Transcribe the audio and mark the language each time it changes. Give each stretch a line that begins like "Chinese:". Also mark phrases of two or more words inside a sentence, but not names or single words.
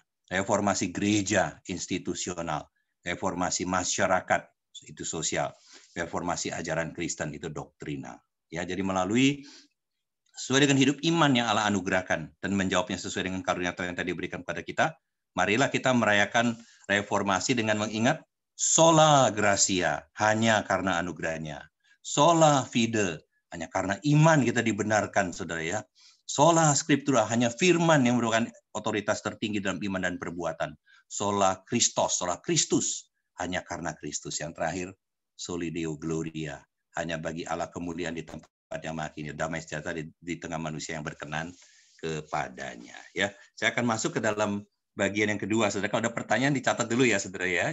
Indonesian: Reformasi gereja, institusional. Reformasi masyarakat, itu sosial. Reformasi ajaran Kristen, itu doktrinal. Ya, jadi melalui sesuai dengan hidup iman yang Allah anugerahkan dan menjawabnya sesuai dengan karunia yang tadi diberikan kepada kita, Marilah kita merayakan reformasi dengan mengingat
Latin: sola gratia,
Indonesian: hanya karena anugerahnya.
Latin: Sola fide,
Indonesian: hanya karena iman kita dibenarkan, saudara ya.
Latin: Sola scriptura,
Indonesian: hanya firman yang merupakan otoritas tertinggi dalam iman dan perbuatan.
Latin: Sola Christos, sola Kristus,
Indonesian: hanya karena Kristus. Yang terakhir,
Latin: soli Deo gloria,
Indonesian: hanya bagi Allah kemuliaan di tempat yang maha kini, damai sejahtera di tengah manusia yang berkenan kepadanya. Ya, saya akan masuk ke dalam bagian yang kedua, saudara. Kalau ada pertanyaan dicatat dulu ya, saudara ya.